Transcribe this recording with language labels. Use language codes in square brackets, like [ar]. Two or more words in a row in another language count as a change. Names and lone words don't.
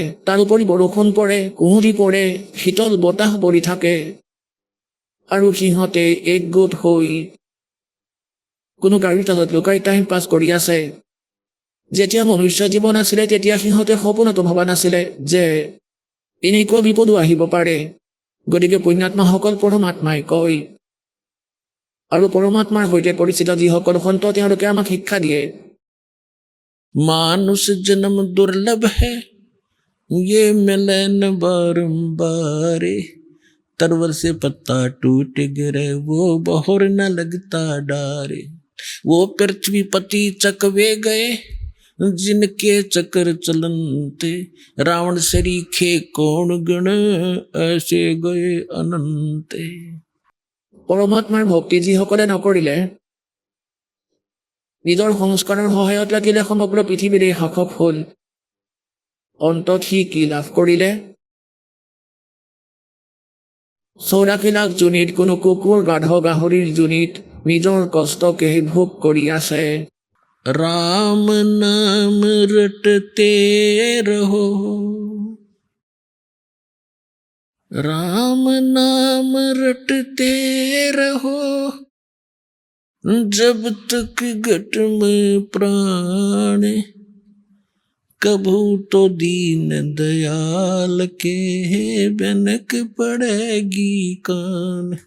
[as] তাৰোপৰি বৰষুণ পৰে, কুঁৱলী পৰে, শীতল বতাহ বলি থাকে, আৰু সিহঁতে একগোট হৈ কোনো গাড়ীৰ তলত লুকাই [en] time pass [as] কৰি আছে। যেতিয়া মনুষ্য জীৱন আছিলে, তেতিয়া সিহঁতে সপোনতো ভবা নাছিলে যে এনেকুৱা বিপদো আহিব পাৰে। গতিকে পুণ্যাত্মাসকল, পৰমাত্মাই কয়, আৰু পৰমাত্মাৰ সৈতে পৰিচিত যিসকল সন্ত, তেওঁলোকে আমাক শিক্ষা দিয়ে, [hi] मानुष जन्म दुर्लभ है, ये मिले न बारंबार, तरवर से पत्ता टूट गिरे वो बहोर न लगता डारे, वो पृथ्वी पति चकवे गए जिनके चक्र चलनते, रावण सरीखे कौन गण ऐसे गए अनंते। [as] পৰমাত্মাৰ ভক্তি যিসকলে নকৰিলে, নিজৰ সংস্কাৰৰ সহায়ত লাগিলে সমগ্ৰ পৃথিৱীৰে শাসক হ'ল, অন্তত সি কি লাভ কৰিলে? 84 লাখ জুনিত কোনো কুকুৰ গাধ গাহৰিৰ জুনিত নিজৰ কষ্টকে ভোগ কৰি আছে। [hi] राम नाम रटते रहो, राम नाम रटते रहो, जब तक घट में प्राण, कभू तो दीन दयाल के बनक पड़ेगी कान।